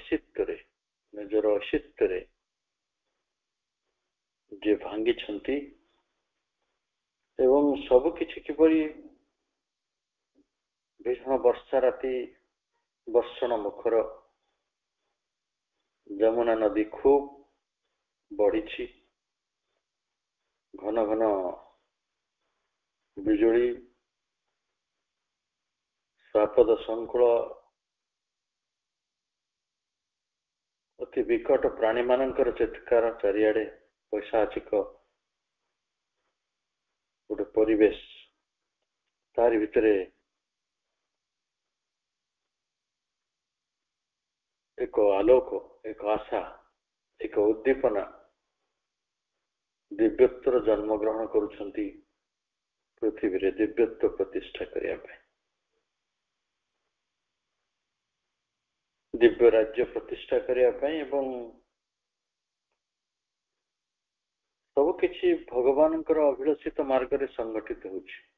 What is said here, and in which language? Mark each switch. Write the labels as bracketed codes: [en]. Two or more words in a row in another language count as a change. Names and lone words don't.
[or] ଅଶିତ୍ତ ଯେ ଭାଙ୍ଗି ଛନ୍ତି ଏବଂ ସବୁ କିଛି କିପରି ଭୀଷଣ ବର୍ଷା ରାତି ବର୍ଷଣ ମୁଖର ଯମୁନା ନଦୀ ଖୁବ୍ ବଢ଼ି ଘନ ଘନ ବିଜୁଳି ସ୍ୱାପଦ ସଂକୁଳ ଅତି ବିକଟ ପ୍ରାଣୀ ମାନଙ୍କର ଚିତ୍କାର ଚାରିଆଡ଼େ ପୈଶାଚିକ ଗୋଟେ ପରିବେଶ ତାରି ଭିତରେ ଏକ ଆଲୋକ ଏକ ଆଶା ଏକ ଉଦ୍ଦୀପନା ଦିବ୍ୟତ୍ୱର ଜନ୍ମ ଗ୍ରହଣ କରୁଛନ୍ତି ପୃଥିବୀ ରେ ଦିବ୍ୟତ୍ୱ ପ୍ରତିଷ୍ଠା କରିବା ପାଇଁ ଦିବ୍ୟ ରାଜ୍ୟ ପ୍ରତିଷ୍ଠା କରିବା ପାଇଁ ଏବଂ ସବୁ କିଛି ଭଗବାନଙ୍କର ଅଭିଳଷିତ ମାର୍ଗ ରେ ସଂଗଠିତ ହେଉଛି।